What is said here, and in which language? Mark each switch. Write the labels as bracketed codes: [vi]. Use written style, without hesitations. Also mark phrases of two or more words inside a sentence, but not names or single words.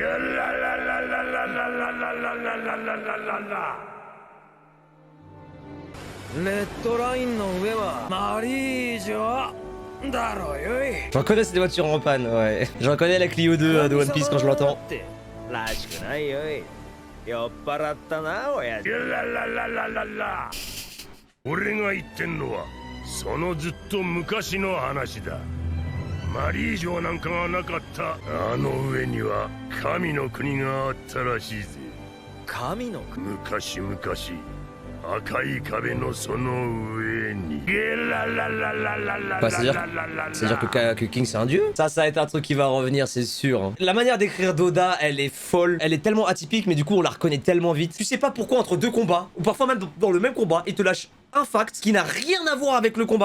[fr] Je reconnais ces voitures en panne, ouais. Je reconnais la Clio 2 de One Piece quand je l'entends. [ja] マリー城なんかがなかったあの上には神の国があったらしいぜ神の国昔々赤い壁のその上に [fr] Bah, c'est-à-dire que King c'est un dieu. Ça va être un truc qui va revenir, c'est sûr. Hein. La manière d'écrire d'Oda, elle est folle. Elle est tellement atypique, mais du coup on la reconnaît tellement vite. Tu sais pas pourquoi entre deux combats, ou parfois même dans le même combat, il te lâche un fact qui n'a rien à voir avec le combat.